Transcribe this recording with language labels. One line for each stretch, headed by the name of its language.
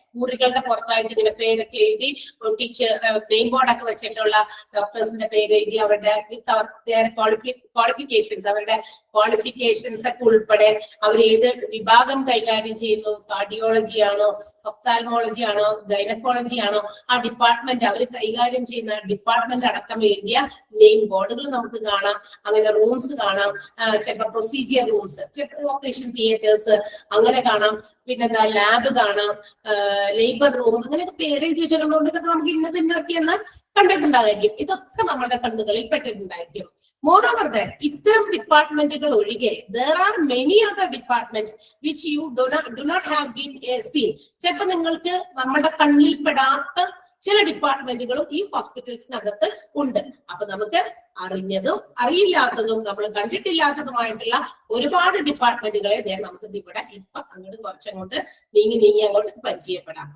Malayalam: മുറികളുടെ പുറത്തായിട്ട് ഇങ്ങനെ പേരൊക്കെ എഴുതി ടീച്ചർ നെയിം ബോർഡൊക്കെ വെച്ചിട്ടുള്ള ഡോക്ടേഴ്സിന്റെ പേര് എഴുതി അവരുടെ വിത്ത് അവർ ക്വാളിഫിക്കേഷൻസ്, അവരുടെ ക്വാളിഫിക്കേഷൻസ് ഒക്കെ ഉൾപ്പെടെ അവർ ഏത് വിഭാഗം കൈകാര്യം ചെയ്യുന്നു, കാർഡിയോളജി ആണോ, ഒഫ്താൽമോളജി ആണോ, ഗൈനക്കോളജി ആണോ, ആ ഡിപ്പാർട്ട്മെന്റ് അവർ കൈകാര്യം ചെയ്യുന്ന ഡിപ്പാർട്ട്മെന്റ് അടക്കം എഴുതിയ നെയിം ബോർഡുകൾ നമുക്ക് കാണാം. അങ്ങനെ റൂംസ് കാണാം, ചിലപ്പോൾ പ്രൊസീജിയർ റൂംസ്, ഓപ്പറേഷൻ തിയേറ്റേഴ്സ് അങ്ങനെ കാണാം. പിന്നെന്താ ലാബ് കാണാം, ലേബർ റൂം, അങ്ങനെയൊക്കെ പേര് എഴുതി വെച്ചിട്ടുണ്ടോ ഇതൊക്കെ നമുക്ക് ഇന്നതൊക്കെയെന്ന് കണ്ടിട്ടുണ്ടായിരിക്കും. ഇതൊക്കെ നമ്മുടെ കണ്ണുകളിൽ പെട്ടിട്ടുണ്ടായിരിക്കും.
English: moreover that
Malayalam: ഇത്തരം ഡിപ്പാർട്ട്മെന്റുകൾ ഒഴികെ
English: there are many other departments which you do not have been seen.
Malayalam: ചിലപ്പോൾ നിങ്ങൾക്ക് നമ്മുടെ കണ്ണിൽ പെടാത്ത ചില ഡിപ്പാർട്ട്മെന്റുകളും ഈ ഹോസ്പിറ്റൽസിനകത്ത് ഉണ്ട്. അപ്പൊ നമുക്ക് അറിഞ്ഞതും അറിയില്ലാത്തതും നമ്മൾ കണ്ടിട്ടില്ലാത്തതുമായിട്ടുള്ള ഒരുപാട് ഡിപ്പാർട്ട്മെന്റുകളെ നമുക്ക് ഇവിടെ ഇപ്പൊ അങ്ങോട്ട് കുറച്ചങ്ങോട്ട് നീങ്ങി അങ്ങോട്ട് പരിചയപ്പെടാം.